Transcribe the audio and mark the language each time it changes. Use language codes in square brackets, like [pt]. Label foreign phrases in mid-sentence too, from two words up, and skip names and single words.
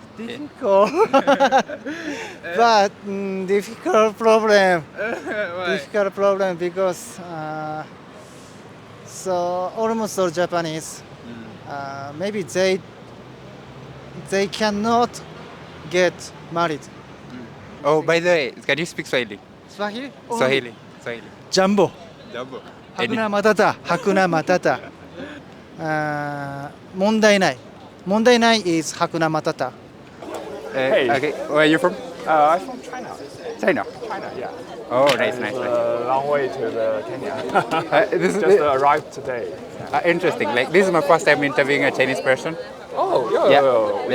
[en] Difficult. But difficult problem. Difficult problem because so almost all Japanese maybe they cannot get married. Oh, by the way, can you speak Swahili? Swahili? Swahili. Jumbo. Jumbo. [sw] Hakuna matata. [ja] 問題ない [sw] is Hakuna Matata. [en] Hey. Okay, where are you from? I'm from China. China. China, yeah. Oh, nice. A long way to the Kenya. This is Just arrived today. interesting. Like this is my first time interviewing a Chinese person. Oh, Yeah. me